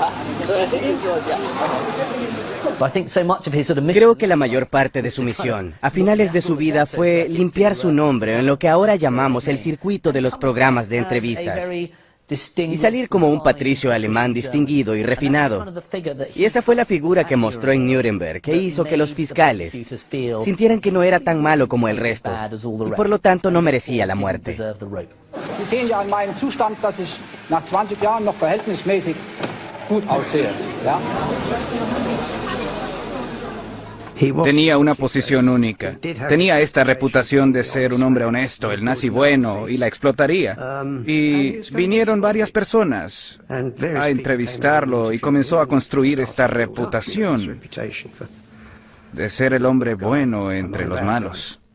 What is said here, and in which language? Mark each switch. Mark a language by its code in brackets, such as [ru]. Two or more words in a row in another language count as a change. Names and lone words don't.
[es] Creo que la mayor parte de su misión, a finales de su vida, fue limpiar su nombre en lo que ahora llamamos el circuito de los programas de entrevistas y salir como un patricio alemán distinguido y refinado. Y esa fue la figura que mostró en Nuremberg, que hizo que los fiscales sintieran que no era tan malo como el resto y por lo tanto no merecía la muerte. [de] Sie sehen ja an meinem Zustand, dass ich nach 20 Jahren noch verhältnismäßig gut aussehe. [es] ¿Ya? Tenía una posición única. Tenía esta reputación de ser un hombre honesto, el nazi bueno, y la explotaría. Y vinieron varias personas a entrevistarlo y comenzó a construir esta reputación de ser el hombre bueno entre los malos.